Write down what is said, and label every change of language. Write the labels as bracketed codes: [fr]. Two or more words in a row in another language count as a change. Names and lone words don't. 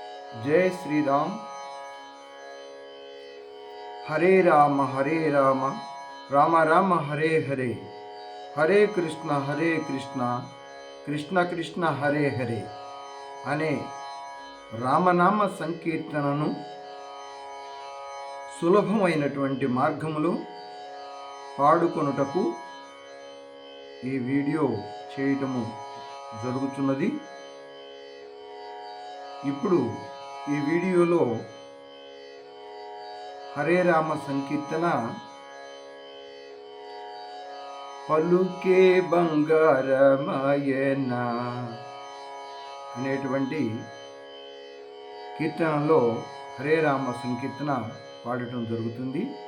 [sa] जय श्री राम। हरे राम राम राम हरे हरे, हरे कृष्ण कृष्ण कृष्ण हरे हरे [te] అనే రామనామ సంకీర్తనను సులభమైనటువంటి మార్గములో పాడుకొనుటకు ఈ వీడియో చేయటము జరుగుతున్నది. ఇప్పుడు ఈ వీడియోలో హరే రామ సంకీర్తన పలుకే బంగారమాయన అనేటువంటి కీర్తనలో హరే రామ సంకీర్తన పాడటం జరుగుతుంది.